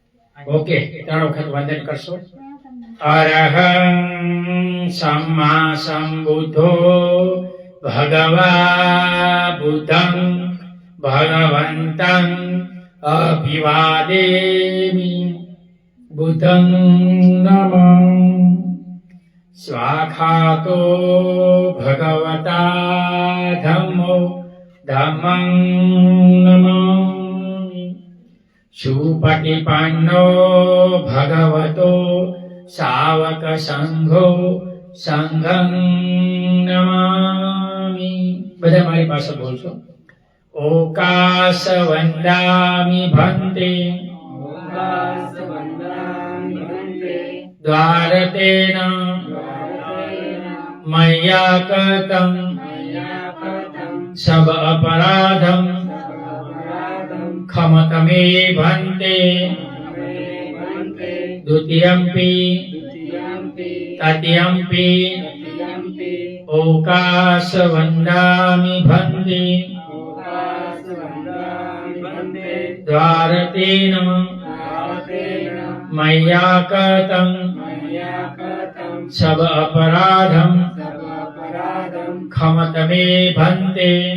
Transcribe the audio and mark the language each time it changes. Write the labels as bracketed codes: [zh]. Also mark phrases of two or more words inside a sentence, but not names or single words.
[gu] ઓકે, 3 વખત વંદન કરશો। [pi] अरहं सम्मा सम्बुद्धो भगवा बुद्धं भगवन्तं अभिवादेमि। बुद्धं नमः। स्वाखातो भगवता धम्मो धम्मं नमामि। सुपटिपन्नो भगवतो सावक संघो संघं नमामि। [gu] બધા મારી પાસે બોલશો। [pi] ઓકાશ વંદામિ ભંતે દ્વારતેન મયા કૃतं સબ અપરાધં क्षमत मे भन्ते। द्वितीयम्पि तृतीयम्पि ओकाश वन्दामि भन्ते। द्वारतेन मया कृतं सब अपराधं क्षमत मे भन्ते।